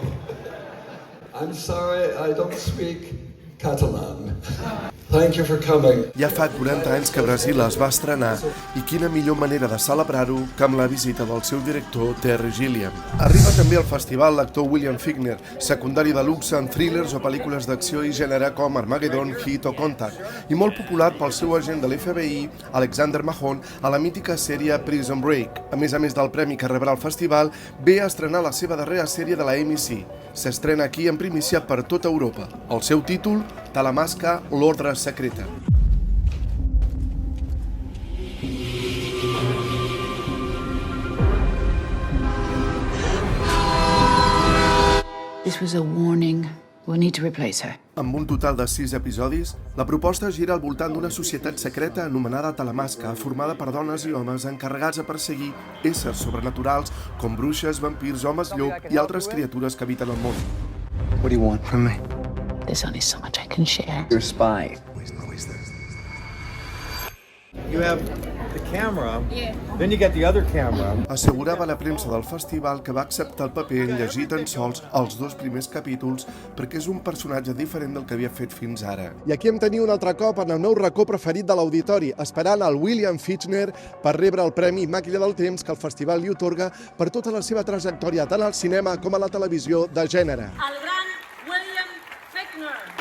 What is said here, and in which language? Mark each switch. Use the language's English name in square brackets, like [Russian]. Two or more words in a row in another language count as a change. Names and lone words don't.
[English] I'm sorry, I don't speak Catalan. Thank you for coming. [Catalan] Ja fa 40 anys que Brasil es va estrenar i quina millor manera de celebrar-ho que amb la visita del seu director Terry Gilliam. Arriba també al festival l'actor William Fichtner, secundari de luxe en thrillers o pel·lícules d'acció i gènere com Armageddon, Hit o Contact, i molt popular pel seu agent de l'FBI, Alexander Mahone, a la mítica sèrie Prison Break. A més del premi que rebrà el festival, ve a estrenar la seva darrera sèrie de la AMC. S'estrena aquí en primícia per tota Europa. El seu títol, Talamasca, l'ordre secreta. [English] This was a warning. We'll need to replace her. [Catalan] Amb un total de 6 episodis, la proposta gira al voltant d'una societat secreta anomenada Talamasca, formada per dones i homes encarregats a perseguir éssers sobrenaturals com bruixes, vampirs, homes llop i altres criatures que habiten el món. [English] What do you want from me? There's only so much I can share. You're a spy. You have the camera, then you get the other camera. [Catalan] Assegurava la premsa del festival que va acceptar el paper en llegir tan sols els 2 primers capítols perquè és un personatge diferent del que havia fet fins ara. I aquí em teniu un altre cop en el meu racó preferit de l'auditori, esperant el William Fichtner per rebre el Premi Màquina del Temps que el festival li otorga per tota la seva trajectòria tant al cinema com a la televisió de gènere. El gran William Fichtner.